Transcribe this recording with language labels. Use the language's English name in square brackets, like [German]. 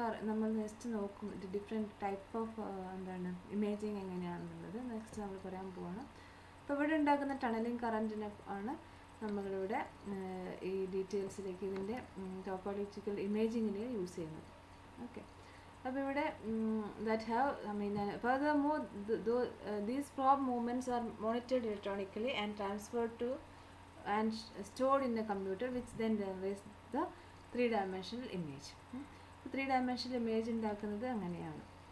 [Malayalam] നമ്മൾ നെക്സ്റ്റ് നോക്കും different type of എന്താണ് ഇമേജിങ് എങ്ങനെയാണെന്നുള്ളത് നെക്സ്റ്റ് നമ്മൾ പറയാൻ പോവാണ്. അപ്പോൾ ഇവിടെ ഉണ്ടാക്കുന്ന ടണലിങ് കറൻറ്റിനെ ആണ് നമ്മളിവിടെ ഈ ഡീറ്റെയിൽസിലേക്ക് ഇതിൻ്റെ ടോപ്പോളജിക്കൽ ഇമേജിങ്ങിൽ യൂസ് ചെയ്യുന്നത്. ഓക്കെ, അപ്പോൾ ഇവിടെ [English] That have furthermore these probe movements are monitored electronically and transferred to and stored in a computer which then generates the 3-dimensional image. [Malayalam] 3-dimensional image ഉണ്ടാക്കുന്നത് അങ്ങനെയാണ്.